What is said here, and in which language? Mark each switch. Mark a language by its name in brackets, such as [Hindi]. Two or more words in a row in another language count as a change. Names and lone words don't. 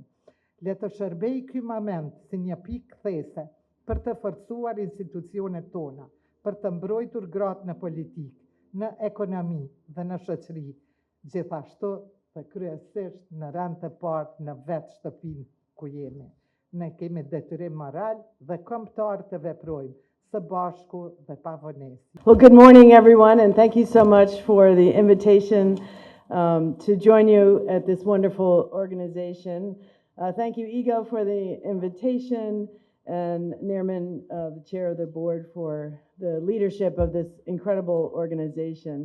[Albanian] Le të shërbej ky moment si një pikë kthese për të forcuar institucionet tona, për të mbrojtur gratë në politikë, në ekonomi dhe në shoqëri, gjithashtu dhe kryesisht në rand të parë në vetë shtëpinë ku jemi. Ne kemi detyrim moral dhe kombëtar të veprojmë së bashku dhe pa vonesë. [English] Well, good morning, everyone, and thank you so much for the invitation to join you at this wonderful organization. Thank you, Ego, for the invitation, and Nirman, the chair of the board, for the leadership of this incredible organization.